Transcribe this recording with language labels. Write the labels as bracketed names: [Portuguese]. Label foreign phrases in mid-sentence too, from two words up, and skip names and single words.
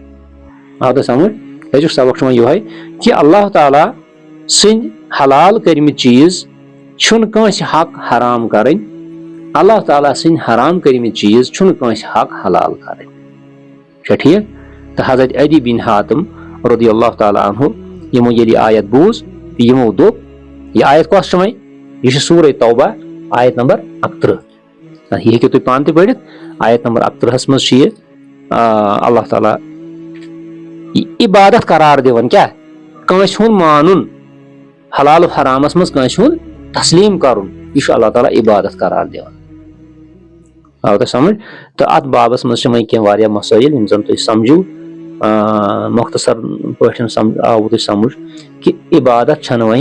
[Kashmiri] آو تۄہہِ سمجھ أزیُک سبق چھُ وۄنۍ یِہوے کہِ اللہ تعالیٰ سٕنٛدۍ حلال کٔرمٕتۍ چیٖز چھُنہٕ کٲنٛسہِ حق حرام کرٕنۍ اللہ تعالیٰ سٕنٛدۍ حرام کٔرمٕتۍ چیٖز چھُنہٕ کٲنٛسہِ حق حلال کرٕنۍ چھا ٹھیٖک تہٕ حضرت عدی بن حاتم [Arabic] رضی اللہ تعالیٰ عنہ [Kashmiri] یِمو ییٚلہِ یہِ آیت بوٗز یِمو دوٚپ یہِ آیت کۄس چھِ وۄنۍ یہِ چھِ سورہ توبہ آیت نمبر 31 یہِ ہیٚکِو تُہۍ پانہٕ تہِ پٔرِتھ آیت نمبر 31 منٛز چھِ یہِ اللہ تعالیٰ عبادت قرار دِوان کیاہ کٲنٛسہِ ہُنٛد مانُن حلال حرامس منٛز کٲنٛسہِ ہُنٛد تسلیٖم کرُن یہِ چھُ اللہ تعالیٰ عبادت قرار دِوان آو تۄہہِ سمجھ تہٕ اتھ بابس منٛز چھِ وۄنۍ کینٛہہ واریاہ مسٲیل یِم زن تُہۍ سمجھِو مختصر پٲٹھۍ آوُ تۄہہِ سمجھ کہِ عبادت چھنہٕ وۄنۍ